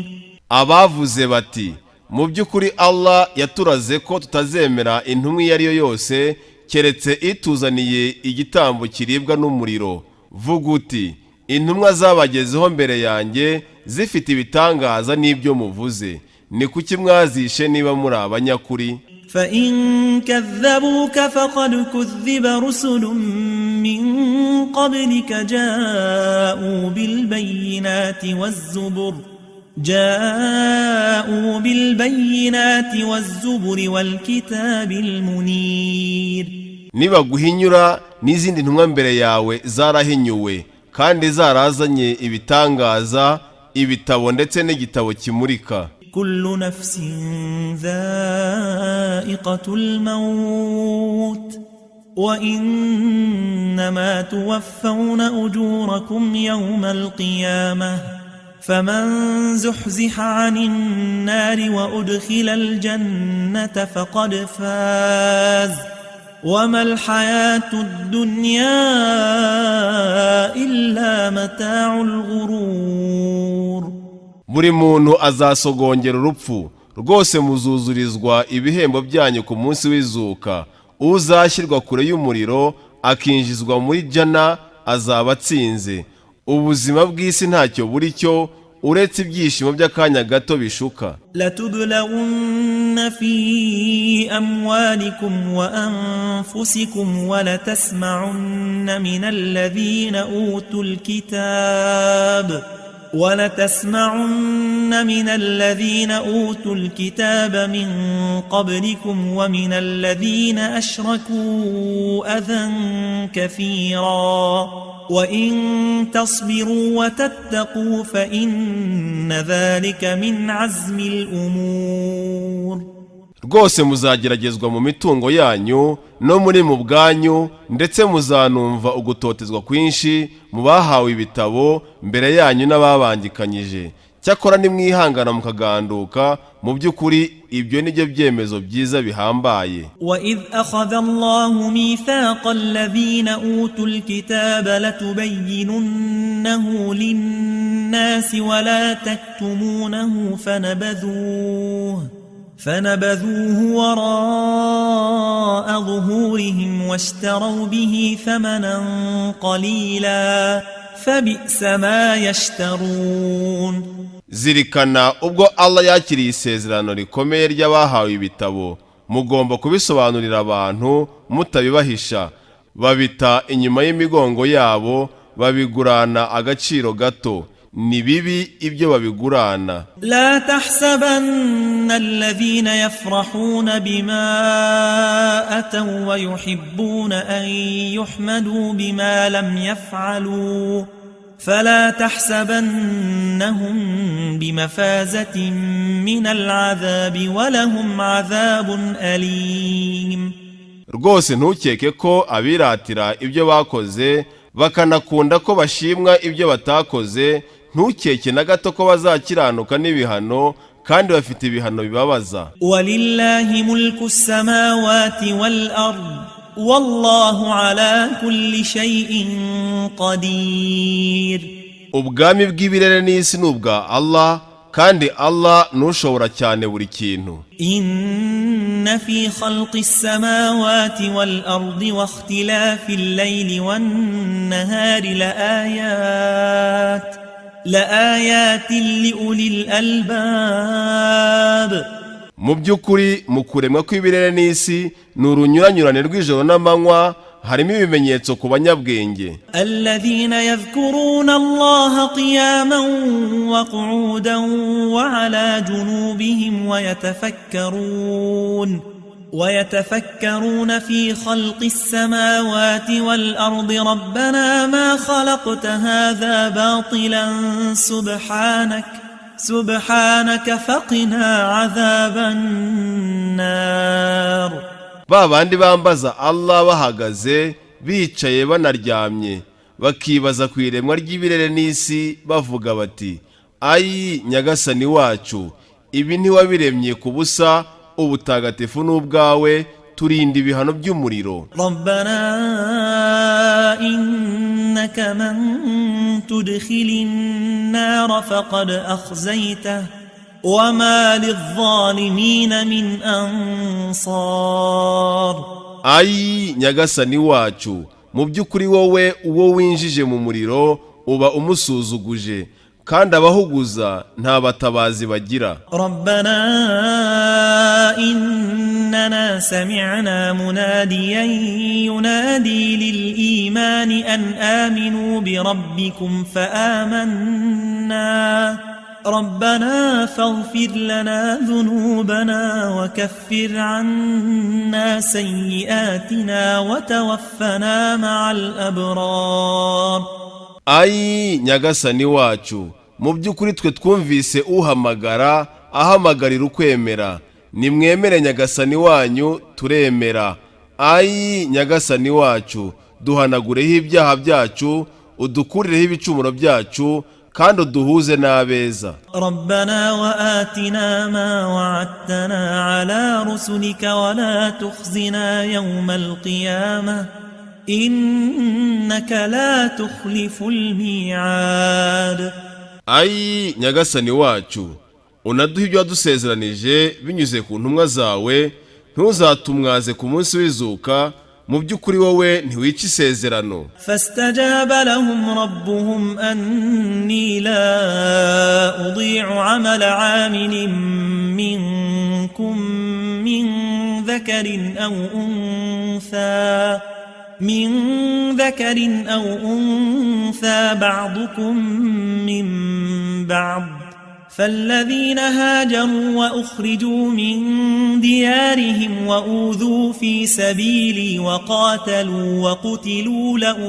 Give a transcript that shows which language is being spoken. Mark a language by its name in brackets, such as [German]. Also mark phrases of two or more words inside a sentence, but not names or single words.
[Kinyarwanda] Abavuze bati, mu by'ukuri Allah yaturaze ko tutazemera intumwa iyo ari yo yose keretse ituzaniye igitambo kiribwa n'umuriro. Vuga uti, intumwa zabagezeho mbere yanjye zifite ibitangaza n'ibyo muvuze, ni kuki mwazishe niba muri abanyakuri? [Arabic] فإن كذبوك فقد كذب رسل من قبلك جاءوا بالبينات والزبر والكتاب المنير. [Kinyarwanda] Nibaguhinyura n'izindi ntumwa mbere yawe zarahinyuwe, kandi zarazanye ibitangaza, ibitabo ndetse n'igitabo kimurika. [Arabic] كل نفس ذائقة الموت وإنما توفون أجوركم يوم القيامة فمن زحزح عن النار وأدخل الجنة فقد فاز وما الحياة الدنيا إلا متاع الغرور. [Kinyarwanda] Buri muntu azasogongera urupfu, rwose muzuzurizwa ibihembo byanyu ku munsi w'izuka. Uzashyirwa kure y'umuriro akinjizwa muri jana azaba atsinze. Ubuzima bw'isi ntacyo buri cyo uretse ibyishimo by'akanya gato bishuka. [Arabic] لتبلغن في أموالكم وأنفسكم ولتسمعن من الذين أوتوا الكتاب من قبلكم ومن الذين أشركوا أذى كثيرا وإن تصبروا وتتقوا فإن ذلك من عزم الأمور. [Kinyarwanda] Rwose muzageragezwa mu mitungo yanyu no muri mu bwanyu, ndetse muzanumva ugutotezwa kwinshi mu bahawe ibitabo mbere yanyu n'ababangikanyije. cyakora nimwihangana mukaganduka mu by'ukuri ibyo nibyo byemezo byiza bihambaye. [Arabic] وَإِذْ أَخَذَ اللَّهُ مِيثَاقَ الَّذِينَ أُوتُوا الْكِتَابَ لَتُبَيِّنُنَّهُ لِلنَّاسِ وَلَا تَكْتُمُونَهُ فنبذوه وراء ظهورهم واشتروا به ثمنا قليلا فبئس ما يشترون. [Kinyarwanda] Zirikana ubwo Allah yakiriye isezerano rikomeye ry'abahawe ibitabo, mugomba kubisobanurira abantu mutabibahisha. Babita inyuma y'imigongo yabo, babigurana agaciro gato. Ni bibi ibyo babigurana. [Arabic] لا تحسبن الذين يفرحون بما أتوا ويحبون أن يحمدوا بما لم يفعلوا فلا تحسبنهم بمفازة من العذاب ولهم عذاب أليم. [Kinyarwanda] Rwose ntukeke ko abiratira ibyo bakoze bakanakunda ko bashimwa ibyo batakoze, ntukeke na gato ko bazakiranuka n'ibihano, kandi bafite ibihano bibabaza. [Arabic] ولله ملك السماوات والأرض والله على كل شيء قدير. [Kinyarwanda] Ubwami bw'ibirere n'isi n'ubwa Allah, kandi Allah nushobora cyane buri kintu. [Arabic] إن في خلق السماوات والأرض واختلاف الليل والنهار لآيات لأولي الألباب. [Kinyarwanda] Mu by'ukuri mu kuremwa kw'ibirere n'isi n'urunyuranyurane rw'ijoro n'amanywa harimo ibimenyetso ku banyabwenge. [Arabic] الذين يذكرون الله قياما وقعودا وعلى جنوبهم ويتفكرون في خلق السماوات والأرض ربنا ما خلقت هذا باطلا سبحانك فقنا عذاب النار. [Kinyarwanda] Babandi bambaza Allah bahagaze, bicaye banaryamye, bakibaza ku iremwa ry'ibirere n'isi bavuga bati, ayi nyagasani wacu, ibi ntiwabiremye ku busa, ubutagatifu n'ubwawe, turinda ibihano by'umuriro. [Arabic] ربنا إنك من تدخل النار فقد أخزيته وما للظالمين من أنصار. [Kinyarwanda] Ayi nyagasani wacu, mu by'ukuri wowe uwo winjije mu muriro uba umusuzuguje, kandi abahuguza nta batabazi bagira. [Arabic] ربنا إننا سمعنا مناديا ينادي للإيمان أن آمنوا بربكم فآمنا ربنا فاغفر لنا ذنوبنا وكفر عنا سيئاتنا وتوفنا مع الأبرار. [Kinyarwanda] Ayi nyagasani wacu, mu by'ukuri twe twumvise uhamagara ahamagarira ukwemera, nimwemere nyagasani wanyu turemera. Ayi nyagasani wacu, duhanagureho ibyaha byacu, udukurireho ibicumuro byacu, kandi uduhuze n'abeza. [Arabic] ربنا وآتنا ما وعدتنا على رسلك ولا تخزنا يوم القيامة إنك لا تخلف الميعاد. [Kinyarwanda] Ayi nyagasani wacu, unaduha ibyo wadusezeranije binyuze ku ntumwa zawe, ntuzatumwaze ku munsi w'izuka, mu by'ukuri wowe ntiwica isezerano. [Arabic] فاستجاب لهم ربهم أني لا أضيع عمل عامل منكم من ذكر أو أنثى بعضكم من بعض فالذين هاجروا وأخرجوا من ديارهم وأوذوا في سبيلي وقاتلوا وقتلوا